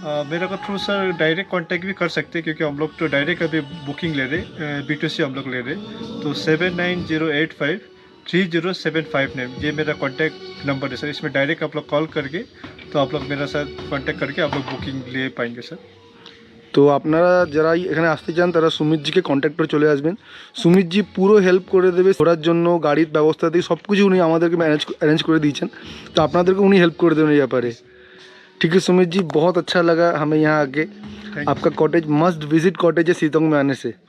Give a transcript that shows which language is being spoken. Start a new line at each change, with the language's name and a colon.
Hindi: मेरे को through sir direct contact भी कर सकते हैं, क्योंकि हम लोग तो डायरेक्ट अभी बुकिंग ले रहे, B2C हम लोग ले रहे। तो 7908530759 ये मेरा कांटेक्ट नंबर है सर। इसमें डायरेक्ट आप लोग कॉल करके, तो आप लोग मेरा साथ कांटेक्ट करके आप लोग बुकिंग ले पाएंगे सर।
Bangla: তো আপনারা যারা এখানে আসতে চান তারা সুমিতজিকে কন্ট্যাক্ট করে চলে আসবেন। সুমিতজি পুরো হেল্প করে দেবে, ঘোরার জন্য গাড়ির ব্যবস্থা দিয়ে সব কিছু উনি আমাদেরকে अरेंज করে দিয়েছেন। তো আপনাদেরকে উনি हेल्प করে দেবেন এই ব্যাপারে।
Hindi: ठीक है सुमित जी, बहुत अच्छा लगा हमें यहाँ आके। आपका कॉटेज मस्ट विजिट कॉटेज है सीतोंग में आने से।